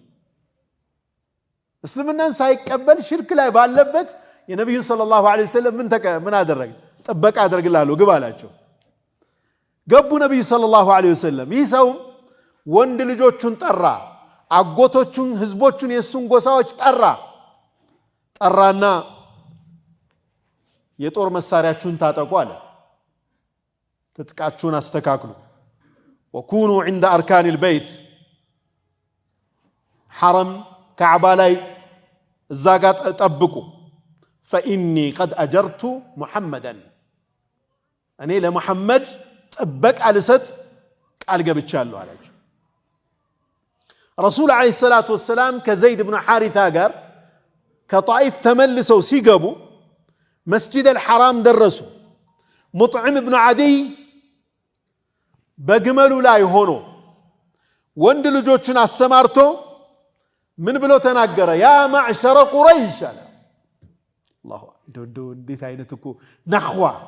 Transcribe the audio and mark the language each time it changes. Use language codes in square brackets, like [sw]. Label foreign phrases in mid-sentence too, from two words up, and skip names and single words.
[am] እስልምናን ሳይቀበል ሽርክ ላይ ባለበት የነብዩ [ar] صلى الله عليه وسلم [am] ምን አደረገ ጥበቃ አድርግላለሁ ግባ አላቸው ገቡ ነብዩ [ar] صلى الله عليه وسلم [am] ይሰው ወንድ ልጆቹን ጠራ አጎቶቹን ህዝቦቹን የሱን ጎሳዎች ጠራና የጦር መሳሪያችሁን ታጠቁ አለ ትጥቃችሁን አስተካክሉ [ar] وكونوا عند أركان البيت حرم كعبة [am] ላይ እዛ ጋር ጠብቁ [ar] فإني قد أجرت محمدا [am] እኔ ለሙሐመድ ጥበቃ ልሰጥ ቃል ገብቻለሁ አላቸው ረሱል [ar] عليه الصلاة والسلام [am] ከዘይድ ኢብኑ ሐሪታ ጋር ከጣኢፍ ተመልሰው ሲገቡ መስጂድ አልሐራም ደረሱ ሙጥዒም ኢብኑ ዓዲይ በግመሉ ላይ ሆኖ ወንድ ልጆቹን አሰማርቶ ምን ብሎ ተናገረ [ar] يا معشر قريش [am] አለ [ar] الله أكبر [am] እንዴት አይነት እኮ ነኽዋ